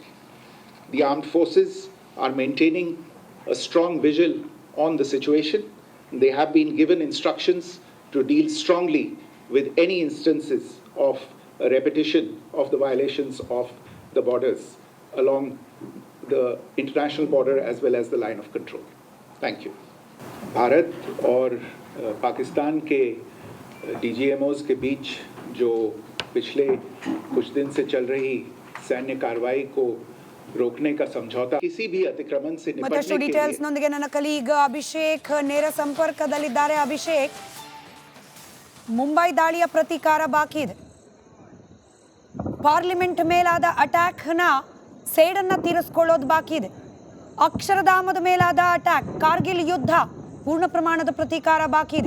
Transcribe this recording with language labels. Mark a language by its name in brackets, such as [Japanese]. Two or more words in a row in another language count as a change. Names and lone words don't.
[English] The armed forces are maintaining a strong vigil on the situation. They have been given instructions to deal strongly with any instances of a repetition of the violations of the borders along the international border as well as the line of control. Thank you. [Hindi] भारत और पाकिस्तान के DGMOs के बीच जो पिछले कुछ दिन से चल रही सैन्य कार्रवाई को रोकने का समझौता किसी भी अतिक्रमण से [Kannada] ಮತ್ತಷ್ಟು [Hindi] निपटने के [Kannada] ಡೀಟೇಲ್ಸ್ [Hindi] लिए [Kannada] ನೊಂದಿಗೆ ನನ್ನ ಕಲೀಗ್ ಅಭಿಷೇಕ್ ನೇರ ಸಂಪರ್ಕದಲ್ಲಿದ್ದಾರೆ. ಅಭಿಷೇಕ್, ಮುಂಬೈ ದಾಳಿಯ ಪ್ರತೀಕಾರ ಬಾಕಿ ಇದೆ. ಪಾರ್ಲಿಮೆಂಟ್ ಮೇಲಾದ ಅಟ್ಯಾಕ್ನ ಸೇಡನ್ನ ತೀರಿಸ್ಕೊಳ್ಳೋದು ಬಾಕಿ ಇದೆ. ಅಕ್ಷರಧಾಮದ ಮೇಲಾದ ಅಟ್ಯಾಕ್, ಕಾರ್ಗಿಲ್ ಯುದ್ಧ ಪೂರ್ಣ ಪ್ರಮಾಣದ ಪ್ರತೀಕಾರ ಬಾಕಿ ಇದೆ.